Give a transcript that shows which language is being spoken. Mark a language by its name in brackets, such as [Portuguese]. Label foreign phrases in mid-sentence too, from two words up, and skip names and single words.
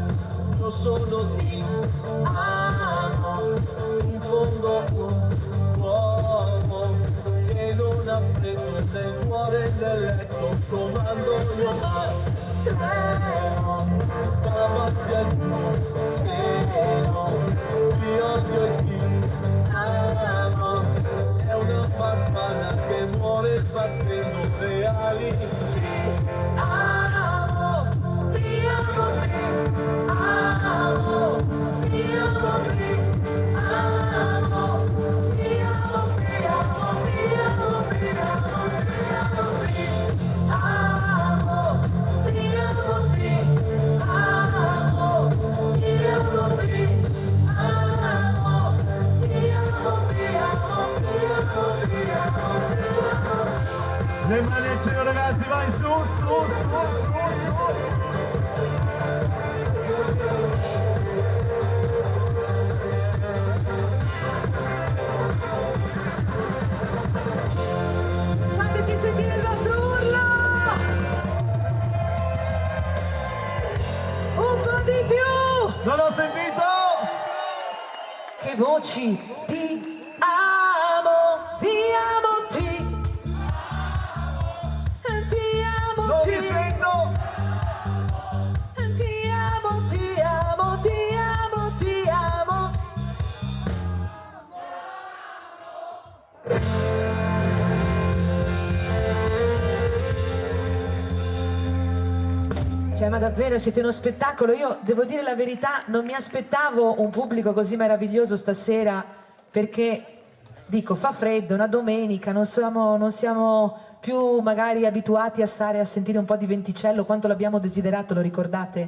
[Italian] Io sono ti amo, in fondo un uomo che non ha freddo nel cuore nel letto, comando io tremo davanti al tuo seno, ti odio e ti amo, è una farfalla che muore battendo le ali, ti amo, ti amo, ti amo, ti amo, ti amo, ti amo, ti amo, ti amo, ti amo, ti amo, ti amo, ti amo, ti amo, ti amo, ti amo, ti amo, ti amo. Le mani al cielo ragazzi, vai su, su, su, su, su. Fateci sentire il vostro urlo! Un po' di più! Non ho sentito! Che voci! Ti amo, ti amo, ti amo, Non ti mi sento! ti amo, ti amo, ti amo, ti amo. Cioè, ma davvero siete uno spettacolo. Io devo dire la verità, non mi aspettavo un pubblico così meraviglioso stasera, perché dico, fa freddo, una domenica, non siamo più magari abituati a stare a sentire un po' di venticello, quanto l'abbiamo desiderato, lo ricordate?